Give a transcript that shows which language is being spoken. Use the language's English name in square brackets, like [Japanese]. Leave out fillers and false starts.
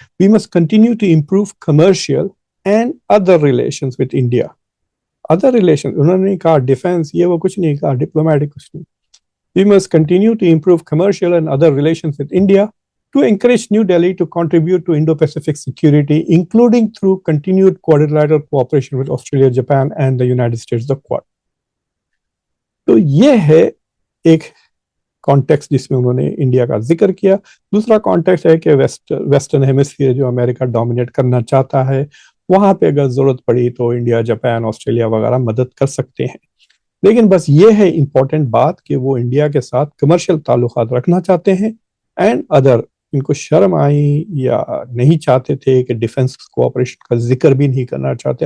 [English] We must continue to improve commercial and other relations with India. [Urdu] Other relation انہوں نے کہا defence, یہ وہ کچھ نہیں کہا، ڈپلومیٹک کچھ نہیں. [English] We must continue to improve commercial and other relations with India to encourage New Delhi to contribute to Indo-Pacific security, including through continued quadrilateral cooperation with Australia, Japan, and the United States, the Quad. [Urdu] تو یہ ہے ایک context جس میں انہوں نے India کا ذکر کیا. دوسرا کانٹیکسٹ ہے کہ ویسٹرن ہیمسفیئر جو امریکہ ڈومینیٹ کرنا چاہتا ہے، وہاں پہ اگر ضرورت پڑی تو انڈیا، جاپان، آسٹریلیا وغیرہ مدد کر سکتے ہیں. لیکن بس یہ ہے امپورٹنٹ بات کہ وہ انڈیا کے ساتھ کمرشل تعلقات رکھنا چاہتے ہیں، اینڈ ادر ان کو شرم آئی یا نہیں چاہتے تھے کہ ڈیفنس کوآپریشن کا ذکر بھی نہیں کرنا چاہتے.